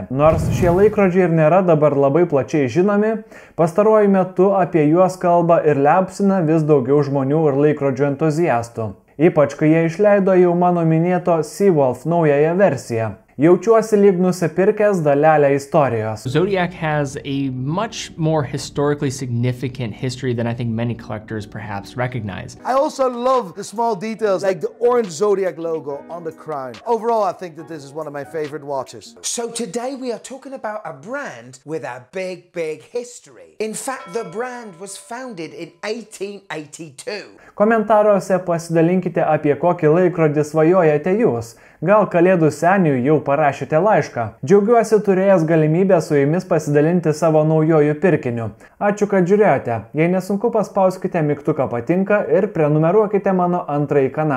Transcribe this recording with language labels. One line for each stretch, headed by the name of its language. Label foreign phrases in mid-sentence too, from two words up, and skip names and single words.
Lithuanian: Nors šie laikrodžiai ir nėra dabar labai plačiai žinomi, pastaruoju metu apie juos kalba ir liaupsina vis daugiau žmonių ir laikrodžių entuziastų. Ypač, kai jie išleido jau mano minėto Seawolf naująją versiją. Jaučiuosi lyg nusipirkęs dalelę istorijos.
English: Zodiac has a much more historically significant history than I think many collectors perhaps recognize. I also love the small details like the orange Zodiac logo on the crown. Overall, I think that this is one of my favorite watches. So today we are talking about a brand with a big, big history. In fact, the brand was founded in 1882.
Lithuanian: Komentaruose pasidalinkite, apie kokį laikrodį svajojate jūs. Gal Kalėdų seniui jau parašėte laišką? Džiaugiuosi turėjęs galimybę su jumis pasidalinti savo naujojų pirkiniu. Ačiū, kad žiūrėjote. Jei nesunku, paspauskite mygtuką patinka ir prenumeruokite mano antrąjį kanalą.